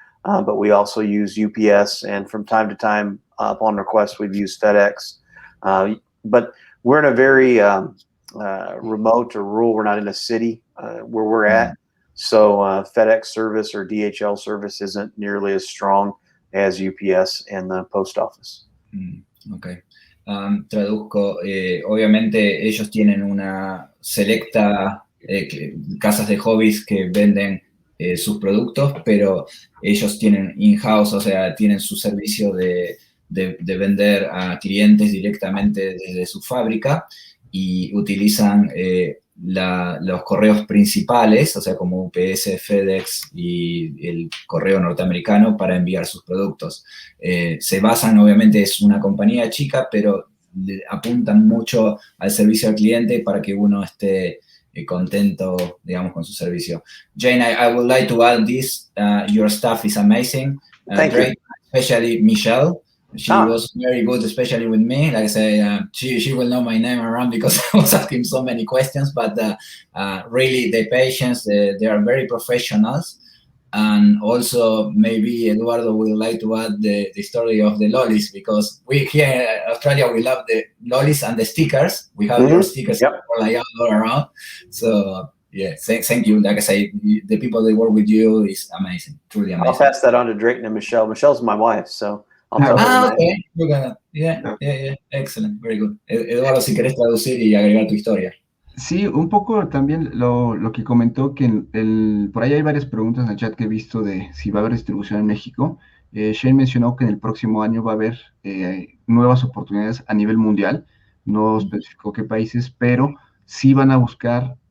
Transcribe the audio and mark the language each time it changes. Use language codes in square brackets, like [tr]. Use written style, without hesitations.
[en] But we also use UPS, and from time to time, upon request, we've used FedEx. But we're in a very remote or rural, we're not in a city where we're at. So FedEx service or DHL service isn't nearly as strong as UPS and the post office. Okay. [es] Traduzco, obviamente ellos tienen una selecta casas de hobbies que venden sus productos, pero ellos tienen in-house, o sea, tienen su servicio de vender a clientes directamente desde su fábrica y utilizan los correos principales, o sea, como UPS, FedEx y el correo norteamericano para enviar sus productos. Se basan, obviamente, es una compañía chica, pero apuntan mucho al servicio al cliente para que uno esté contento, digamos, con su servicio. [en] Jane, I would like to add this. Your staff is amazing. Thank you. Especially Michelle. She was very good, especially with me. Like I say, she will know my name around because I was asking so many questions. But really, the patients, they are very professionals. And also, maybe Eduardo would like to add the story of the lollies, because we here in Australia, we love the lollies and the stickers. We have your stickers all around. So, yeah, thank you. Like I say, the people that work with you is amazing, truly amazing. I'll pass that on to Drayton and Michelle. Michelle's my wife, so I'll tell her. Okay. We're gonna, yeah. Excellent, very good. [es] Eduardo, si querés traducir y agregar tu historia. Sí, un poco también lo que comentó, que por ahí hay varias preguntas en el chat que he visto de si va a haber distribución en México. Shane mencionó que en el próximo año va a haber nuevas oportunidades a nivel mundial, no especificó qué países, pero sí van a buscar